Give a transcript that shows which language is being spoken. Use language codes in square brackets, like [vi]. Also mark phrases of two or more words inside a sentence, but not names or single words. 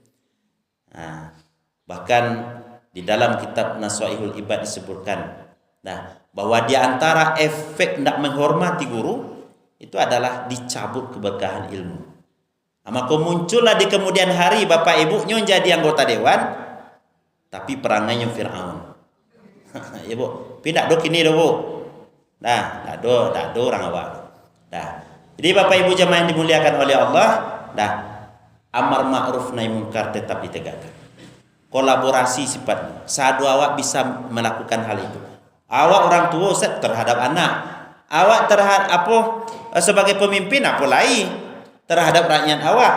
[id] Bahkan di dalam kitab Nasaihul Ibad disebutkan bahwa di antara efek tidak menghormati guru itu adalah dicabut keberkahan ilmu. Maka muncullah di kemudian hari Bapak Ibunya jadi anggota dewan, tapi perangainya Fir'aun. Ya Bu, [min] pindah do kini do Bu. Tak do orang awak. [id] Jadi Bapak Ibu jemaah yang dimuliakan oleh Allah, [ar] أمر معروف نهي منكر [id] tetap ditegakkan. Kolaborasi sifatnya. Sadu awak bisa melakukan hal itu. Awak orang tua Ustaz terhadap anak, awak terhadap sebagai pemimpin apa lain terhadap rakyat awak.